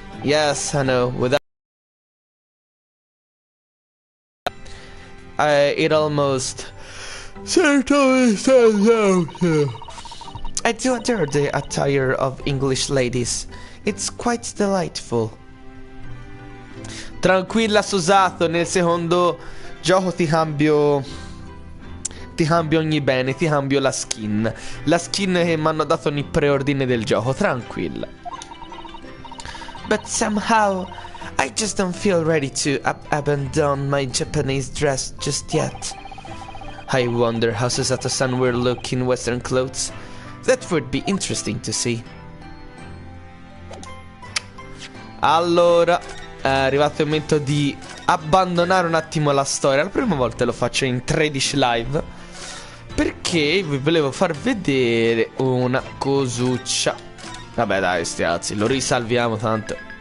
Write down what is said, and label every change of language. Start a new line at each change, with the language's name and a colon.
English: Yes, I know, without... it almost... certainly stands out. I do adore the attire of English ladies. It's quite delightful.
Italian: Tranquilla Susato, nel secondo gioco ti cambio ogni bene, ti cambio la skin. La skin che mi hanno dato nel preordine del gioco, tranquilla.
English: But somehow, I just don't feel ready to abandon my Japanese dress just yet. I wonder how Susato-san will look in Western clothes. That would be interesting to see.
Italian: Allora, è arrivato il momento di abbandonare un attimo la storia. La prima volta lo faccio in 13 live, perché vi volevo far vedere una cosuccia. Vabbè dai, stiazzi, lo risalviamo tanto.